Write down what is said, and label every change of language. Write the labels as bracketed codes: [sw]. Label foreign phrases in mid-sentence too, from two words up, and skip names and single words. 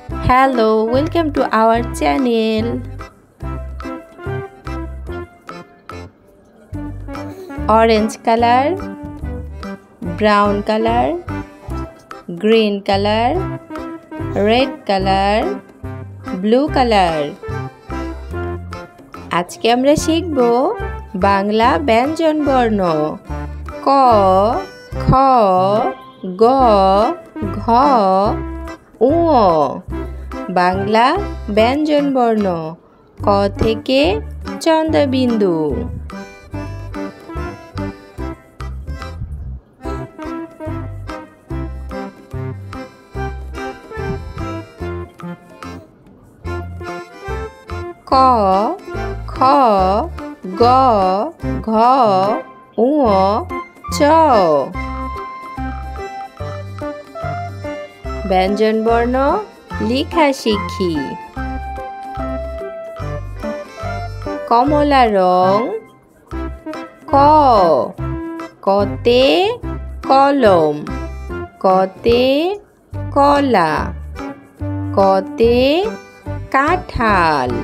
[en] Hello, welcome to our channel. Orange color, brown color, green color, red color, blue color. [bn] আজকে আমরা শিখব বাংলা ব্যঞ্জন বর্ণ ক, খ, গ, ঘ, ঙ। বাংলা ব্যঞ্জন বর্ণ ক থেকে চন্দ্রবিন্দু। ক, খ, গ, ঘ, ঙ, চ। ব্যঞ্জন বর্ণ লেখা শিখি। কমলা রং ক, কতে কলম, কতে কলা, কতে কাঁঠাল।